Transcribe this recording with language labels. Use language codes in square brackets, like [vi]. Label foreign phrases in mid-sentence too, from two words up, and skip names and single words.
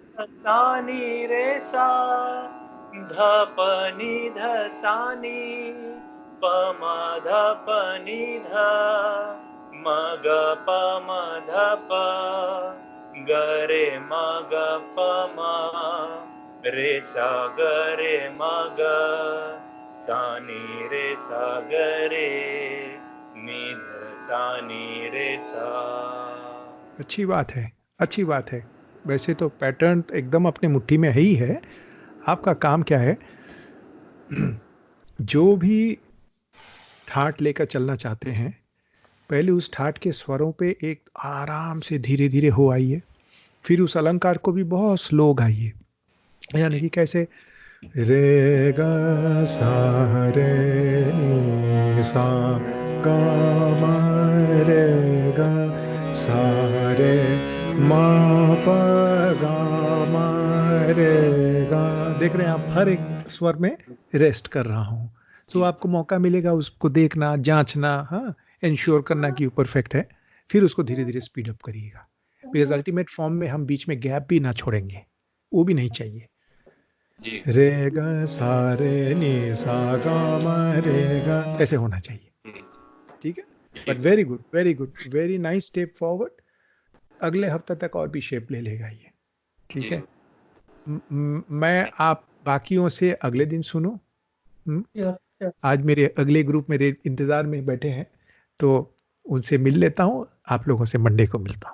[hi] सा नि रे सा ध प नि ध सा नि प म ध प नि ध म ग प म ध प ग रे म ग प म रे सा ग रे म ग सा नि रे सा ग रे नि ध सा नि रे सा। अच्छी बात है, अच्छी बात है। वैसे तो पैटर्न एकदम अपने मुट्ठी में है ही है। आपका काम क्या है, जो भी ठाट लेकर चलना चाहते हैं, पहले उस ठाट के स्वरों पे एक आराम से धीरे धीरे हो आइए, फिर उस अलंकार को भी बहुत स्लो गाइए। यानी कि कैसे, रे गा सा रे नी सा गा मा रे गा सा रे मा प गा मा रे गा। देख रहे हैं आप, हर एक स्वर में रेस्ट कर रहा हूँ, तो जी आपको मौका मिलेगा उसको देखना, जांचना, हाँ, इंश्योर करना कि वो परफेक्ट है। फिर उसको धीरे धीरे [en] speed up [hi] करिएगा, [en] because ultimate form [hi] में हम बीच में गैप भी ना छोड़ेंगे, वो भी नहीं चाहिए। जी रे ग सा रे नी सा गा मा रे गा, ऐसे होना चाहिए। ठीक है, [en] But very good, very good, very nice step forward. [hi] अगले हफ्ते तक और भी शेप ले लेगा ये। ठीक जी है, मैं आप बाकियों से अगले दिन सुनो। आज मेरे अगले ग्रुप मेरे इंतजार में बैठे हैं, तो उनसे मिल लेता हूँ। आप लोगों से मंडे को मिलता हूँ।